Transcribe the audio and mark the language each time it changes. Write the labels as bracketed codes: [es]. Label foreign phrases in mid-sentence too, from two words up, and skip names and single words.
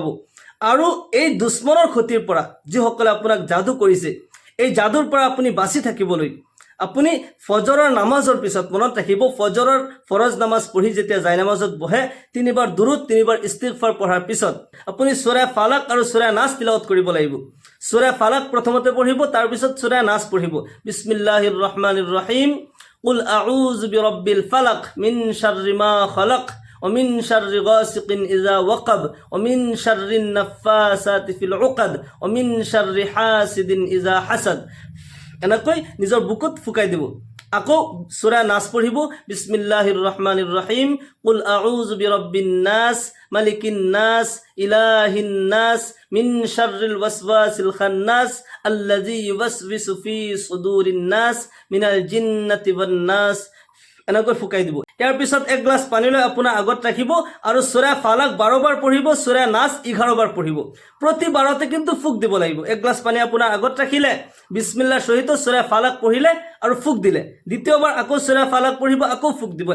[as] আৰু এই দুশ্মনৰ ক্ষতিৰ পৰা যিসকলে আপোনাক যাদু কৰিছে, এই যাদুৰ পৰা আপুনি বাচি থাকিবলৈ আপুনি ফজৰৰ নামাজৰ পিছত মনত ৰাখিব, ফজৰৰ ফৰজ নামাজ পঢ়ি যেতিয়া যায় নামাজত বহে 3 বাৰ দুৰুদ 3 বাৰ ইস্তিগফাৰ পঢ়াৰ পিছত আপুনি সূৰা ফালাক আৰু সূৰা নাস তিলাওয়াত কৰিব লাগিব। সূৰা ফালাক প্ৰথমতে পঢ়িব, তাৰ পিছত সূৰা নাস পঢ়িব। [ar] بسم الله الرحمن الرحيم قل أعوذ برب الفلق من شر ما خلق ومن شر غاسق إذا وقب ومن شر النفاثات في العقد ومن شر حاسد إذا حسد। [as] এনেকৈ নিজৰ বুকুত ফুকাই দিব। আকৌ সূরা নাস পঢ়িব [ar] بسم الله الرحمن الرحيم قل أعوذ برب الناس ملك الناس إله الناس من شر الوسواس الخناس الذي يوسوس في صدور الناس من الجنة والناس [as] এনেকৈ ফুকাই দিব। ইয়াৰ পিছত এক গ্লাছ পানী লৈ আপোনাৰ আগত ৰাখিব আৰু সূৰা ফালাক 12 বাৰ পঢ়িব, সূৰা নাস 11 বাৰ পঢ়িব। প্ৰতি বাৰতে কিন্তু ফুক দিব লাগিব। এক গ্লাছ পানী আপোনাৰ আগত ৰাখিলে বিসমিল্লাহ সহিত সূৰা ফালাক পঢ়িলে আৰু ফুক দিলে, দ্বিতীয়বাৰ আকৌ সূৰা ফালাক পঢ়িব, আকৌ ফুক দিব।